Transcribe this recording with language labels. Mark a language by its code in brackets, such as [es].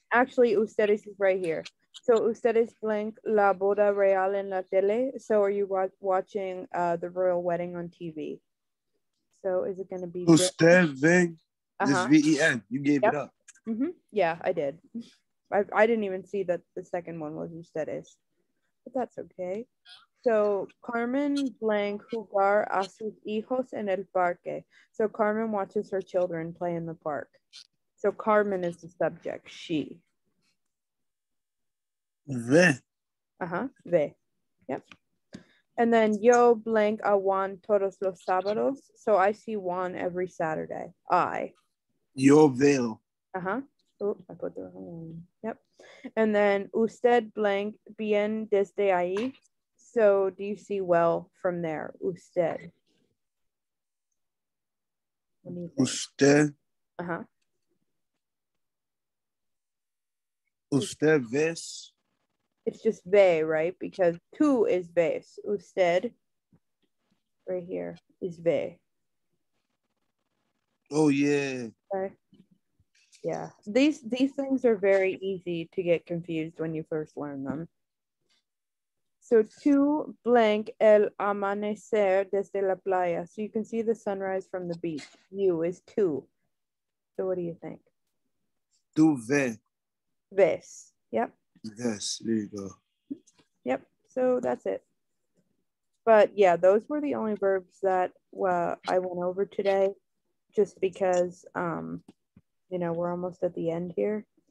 [en] Actually, ustedes is right here. So [es] ustedes [en] blank [es] la boda real en la tele. [en] So are you watching the royal wedding on TV? So is it going to be usted ven? This VEN. You gave it up. Yeah, I did. I didn't even see that the second one was ustedes, but that's okay. So [es] Carmen [en] blank [es] jugar a sus hijos en el parque. [en] So Carmen watches her children play in the park. So Carmen is the subject, she. [es] Ve. Ve. [en] Yep. And then [es] yo [en] blank [es] a Juan todos los sábados. [en] So I see Juan every Saturday. I. [es] Yo veo. [en] Oh, I put the wrong one. Yep. And then [es] usted [en] blank [es] bien desde ahí. [en] So do you see well from there? Usted. What do you think? Usted. [es] Usted ves. [en] It's just ve, right? Because tú is ves. Usted, right here, is ve. Oh, yeah. Okay. Yeah, these things are very easy to get confused when you first learn them. So [es] tu [en] blank [es] el amanecer desde la playa. [en] So you can see the sunrise from the beach. You is tu. So what do you think? [es] Tu ves. [en] Ves. Yep. Yes, there you go. Yep. So that's it. But yeah, those were the only verbs that I went over today, just because we're almost at the end here.